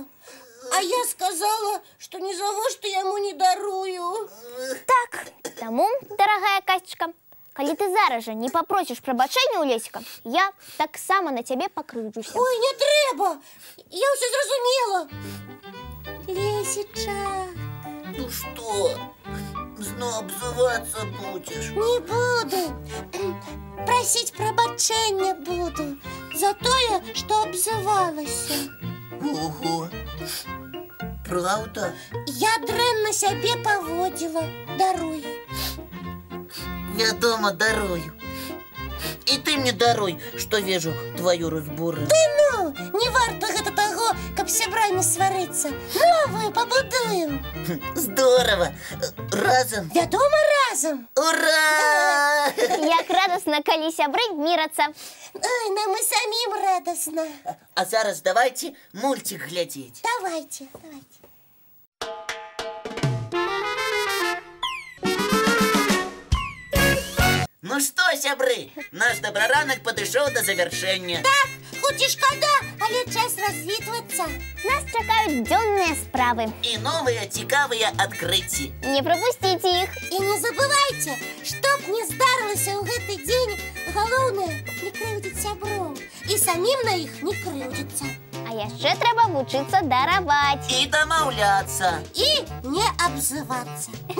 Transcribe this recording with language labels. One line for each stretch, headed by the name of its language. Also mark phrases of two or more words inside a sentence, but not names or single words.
Belarusian: А я сказала, што ні за што яму не дарую. Так, таму, дарагая Касечка, калі ты зараз жа не папросіш прабачэння ў Лесіка, я таксама на цябе пакрыўджуся. Ой, не трэба, я ўсё зразумела. Лесічак.
Russian: Ну что, снова обзываться будешь?
Belarusian: Не буду. Просить прабачэння буду за тое, што абзывалася.
Russian: Ого, правда?
Belarusian: Я дрэнна сябе паводзіла. Даруй. Вядома, дарую.
Russian: И ты мне даруй, что вижу твою разбуру.
Belarusian: Ну, не варта гэта таго, каб сябрамі сварыцца. Новую пабудуем.
Russian: Здорово. Разом.
Belarusian: Вядома, разом. Ура! Як радасна, калі сябры мірацца. Ой, нам і самім радасна. А зараз
Russian: давайте мультик глядеть. Давайте. Ну что,
Belarusian: сябры, наш добраранак падышоў до завершэння. Так, хоць і шкада, але час развітвацца. Нас чакаюць дзённыя справы.
Russian: И новые
Belarusian: цікавыя адкрыцці. Не прапусціце іх. І не забывайце, што б не здарылася ў гэты дзень, галоўнае не крыўдзіць сяброў. І самім на іх не крыўдзіцца. А яшчэ трэба вучыцца дараваць. И домаўляцца. І не абзывацца.